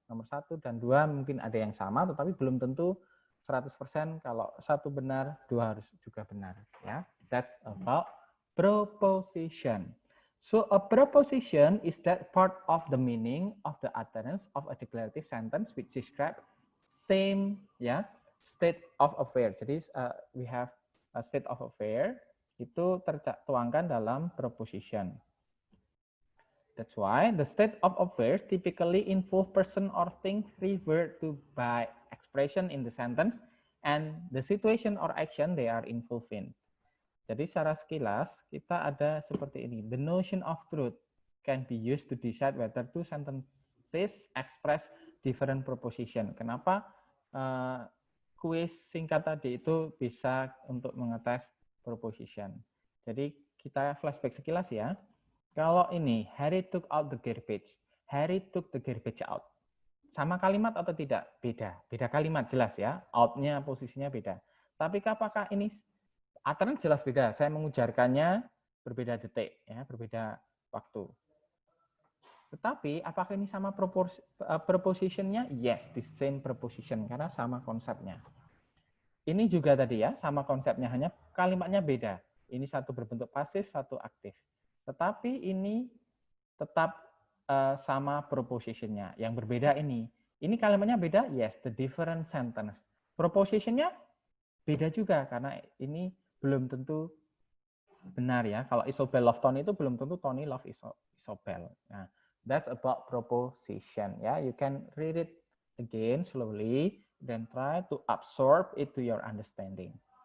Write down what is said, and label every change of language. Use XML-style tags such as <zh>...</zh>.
<id>Nomor 1 dan 2 mungkin ada yang sama, tetapi belum tentu 100% kalau 1 benar, 2 harus juga benar ya.</id> <en>That's about proposition. So a proposition is that part of the meaning of the utterance of a declarative sentence which describe same ya state of affair. Jadi we have a state of affair itu tertuangkan dalam proposition. That's why the state of affairs typically involve person or thing referred to by expression in the sentence and the situation or action they are involved in.</en> <id>Jadi secara sekilas kita ada seperti ini.</id> <en>The notion of truth can be used to decide whether two sentences express different proposition.</en> <id>Kenapa kuis singkat tadi itu bisa untuk mengetes proposition. Jadi kita flashback sekilas ya.</id> <en>Kalau ini, Harry took out the garbage. Harry took the garbage out.</en> <id>Sama kalimat atau tidak? Beda. Beda kalimat, jelas ya. Out-nya, posisinya beda. Tapi apakah ini, utterance jelas beda. Saya mengujarkannya berbeda detik, ya, berbeda waktu. Tetapi apakah ini sama preposition-nya? Yes, the same preposition, karena sama konsepnya. Ini juga tadi ya, sama konsepnya, hanya kalimatnya beda. Ini satu berbentuk pasif, satu aktif. Tetapi ini tetap sama proposition-nya. Yang berbeda ini. Ini kalimatnya beda?</id> <en>Yes, the different sentence.</en> <id>Proposition-nya beda juga, karena ini belum tentu benar ya. Kalau Isobel love Tony itu belum tentu Tony love Isobel.</id> <en>Nah, that's about proposition. Ya, you can read it again slowly, then try to absorb it to your understanding.</en>